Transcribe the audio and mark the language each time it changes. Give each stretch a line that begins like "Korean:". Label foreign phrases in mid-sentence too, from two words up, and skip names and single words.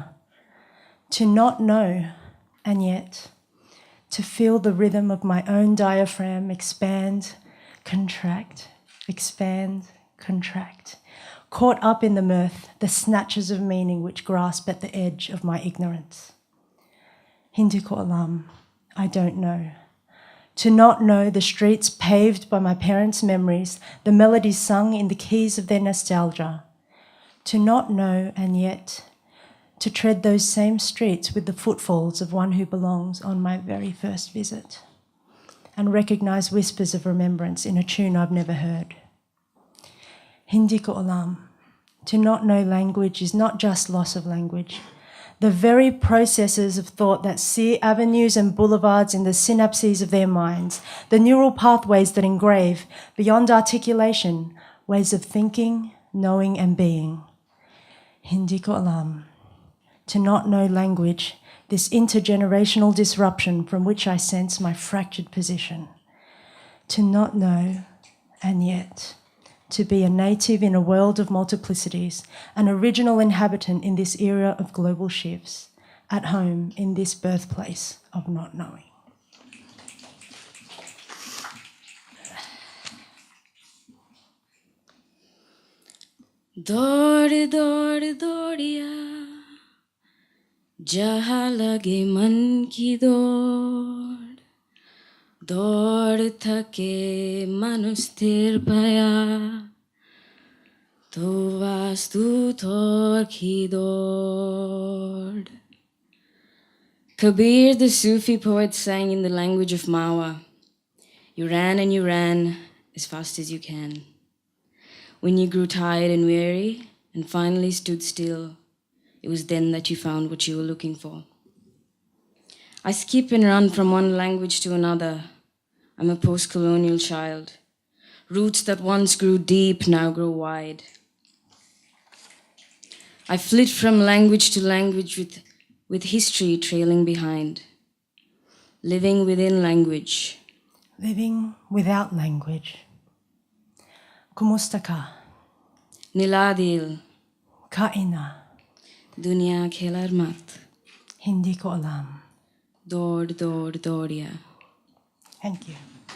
English: To not know, and yet to feel the rhythm of my own diaphragm expand, contract, expand, contract, caught up in the mirth, the snatches of meaning which grasp at the edge of my ignorance.
Filipino: Hindi ko alam,
English: I don't know. To not know the streets paved by my parents' memories, the melodies sung in the keys of their nostalgia. To not know, and yet to tread those same streets with the footfalls of one who belongs on my very first visit, and recognise whispers of remembrance in a tune I've never heard.
Filipino: Hindi ko alam.
English: To not know language is not just loss of language. The very processes of thought that sear avenues and boulevards in the synapses of their minds, the neural pathways that engrave, beyond articulation, ways of thinking, knowing and being.
Filipino: Hindi ko alam.
English: To not know language, this intergenerational disruption from which I sense my fractured position. To not know, and yet to be a native in a world of multiplicities, an original inhabitant in this era of global shifts, at home in this birthplace of not knowing.
Hindi: दौड़ दौड़ दौड़िया जहाँ लगे मन की दौड़ दौड़ थके मन स्थिर भया तो वास्तु थोर की दौड़.
English: Kabir, the Sufi poet, sang in the language of Mawa. You ran and you ran as fast as you can. When you grew tired and weary and finally stood still, it was then that you found what you were looking for. I skip and run from one language to another. I'm a post-colonial child. Roots that once grew deep now grow wide. I flit from language to language with history trailing behind. Living within language. Living without language.
Filipino: Kumusta ka? Niladil. Kaina. Dunya khelar mat. Hindi ko alam.
Hindi: दौड़, दौड़, दौड़िया.
English: Thank you.